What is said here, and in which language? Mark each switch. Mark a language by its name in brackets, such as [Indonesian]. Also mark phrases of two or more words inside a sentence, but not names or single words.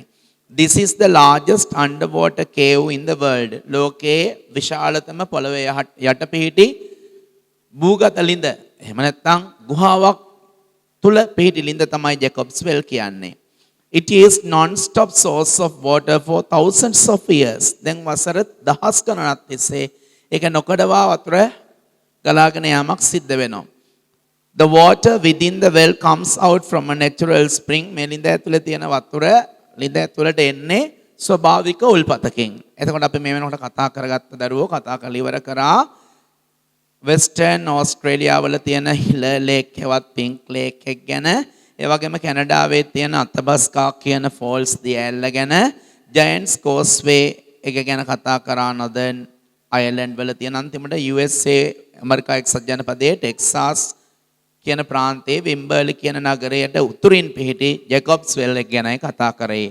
[English] This is the largest underwater cave in the world. [Sinhala] ලෝකයේ විශාලතම පොළවේ යට පිහිටි භූගත ලිඳ. එහෙම නැත්නම් ගුහාවක් තුල පිහිටි ලිඳ තමයි Jacob's Well කියන්නේ. [English] It is non-stop source of water for thousands of years. [Sinhala] දැන් වසර දහස් ගණනක් තිස්සේ ඒක නොකඩවා වතුර ගලාගෙන යාමක් සිද්ධ වෙනවා. [English] The water within the well comes out from a natural spring. [Sinhala] මේ ලිඳ ඇතුලේ තියෙන වතුර ලිඳ ඇතුලට එන්නේ ස්වභාවික උල්පතකින්. එතකොට අපි මේ වෙනකොට කතා කරගත්ත දරුවෝ කතා කරලා ඉවර කරා වෙස්ටර්න් ඕස්ට්‍රේලියාව වල තියෙන හිල ලේක් හෙවත් පින්ක් ලේක් එක ගැන, ඒ වගේම කැනඩාවේ තියෙන අතබස්කා කියන ෆෝල්ස් දියඇල්ල ගැන, ජයන්ට්ස් කෝස්වේ එක ගැන කතා කරා නොදර්න් අයර්ලන්ඩ් වල තියෙන, අන්තිමට USA ඇමරිකා එක්සත් ජනපදයේ ටෙක්සාස් කියන ප්‍රාන්තයේ විම්බර්ලි කියන නගරයට උතුරින් පිහිටි ජැකොබ්ස් වෙල් එක ගැනයි කතා කරේ.